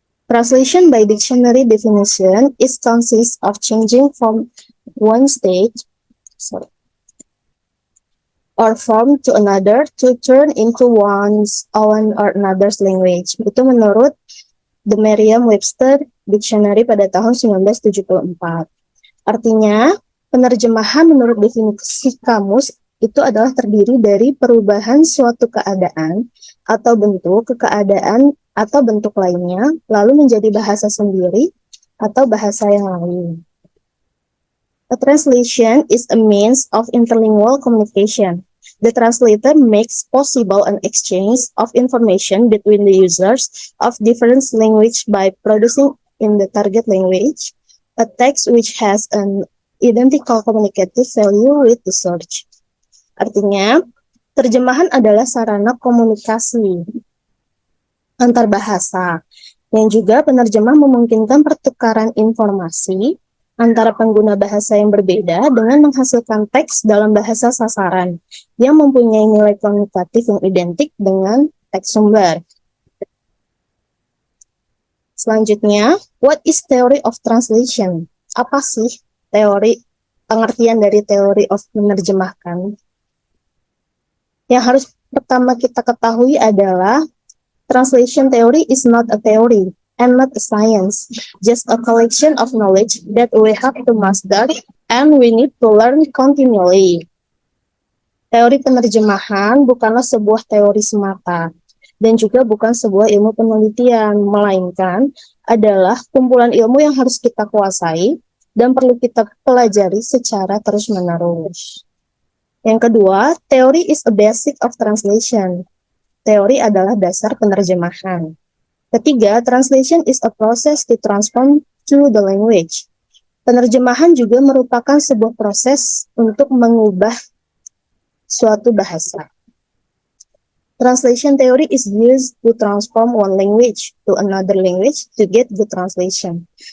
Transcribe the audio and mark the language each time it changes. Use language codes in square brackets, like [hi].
[en] Translation by dictionary definition is consists of changing from one state, sorry, or form to another to turn into one's own or another's language. [id] Itu menurut The Merriam-Webster Dictionary pada tahun 1974. Artinya, penerjemahan menurut definisi kamus itu adalah terdiri dari perubahan suatu keadaan atau bentuk ke keadaan atau bentuk lainnya, lalu menjadi bahasa sendiri atau bahasa yang lain. [en] A translation is a means of interlingual communication. The translator makes possible an exchange of information between the users of different language by producing in the target language a text which has an identical communicative value with the search. [id] Artinya, terjemahan adalah sarana komunikasi antar bahasa yang juga penerjemah memungkinkan pertukaran informasi antara pengguna bahasa yang berbeda dengan menghasilkan teks dalam bahasa sasaran yang mempunyai nilai komunikatif yang identik dengan teks sumber. Selanjutnya, [en] what is theory of translation? [id] Apa sih pengertian dari teori of menerjemahkan? Yang harus pertama kita ketahui adalah [en] translation theory is not a theory and not a science, just a collection of knowledge that we have to master and we need to learn continually. [id] Teori penerjemahan bukanlah sebuah teori semata dan juga bukan sebuah ilmu penelitian, melainkan adalah kumpulan ilmu yang harus kita kuasai dan perlu kita pelajari secara terus-menerus. Yang kedua, teori [en] is a basic of translation. [id] Teori adalah dasar penerjemahan. Ketiga, [en] translation is a process to transform to the language. [id] Penerjemahan juga merupakan sebuah proses untuk mengubah suatu bahasa. [en] Translation theory is used to transform one language to another language to get the translation.